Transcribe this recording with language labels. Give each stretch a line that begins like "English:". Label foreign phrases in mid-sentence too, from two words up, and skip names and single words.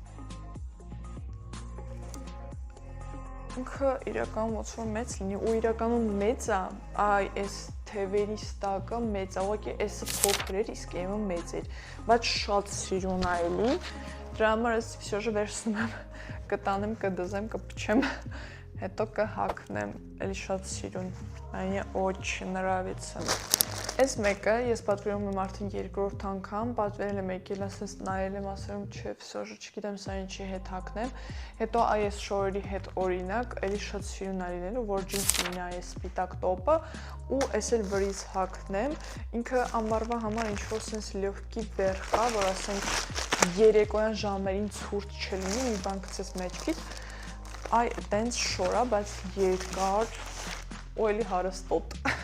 Armenian: Ինքը իրական ոնց որ մեծ լինի ու իրականում մեծ է, այ այս թևերի ստակը մեծ է, ուղղակի էսը փոքր էր, իսկ եմը մեծ էր, բայց շատ սիրուն է էլի։ Դրա համար ես всё-же վերցնում եմ, կտանեմ, կդզեմ, կփչեմ, հետո կհագնեմ, էլի շատ սիրուն։
Russian: Мне очень нравится։
Armenian: Այս մեկը ես պատվիրում եմ արդեն երկրորդ անգամ, պատվիրել եմ եկել, ասես նայել եմ, ասել եմ, չէ, всё-же չգիտեմ սա ինչի հետ հագնեմ։ Հետո այս շորերի հետ օրինակ, էլի շատ սիրուն է լինելու, որ ջինս լինի այս սպիտակ տոպը ու այս էլ վրից հագնեմ։ Ինքը ամառվա համար ինչ-որ սենց
Russian: лёгкий верх
Armenian: է, որ ասենք երեկոյան ժամերին ցուրտ չլինի, մի բան գցես մեջքից։ Այ տենց շոր է, բայց երկար ու էլի հարստոտ։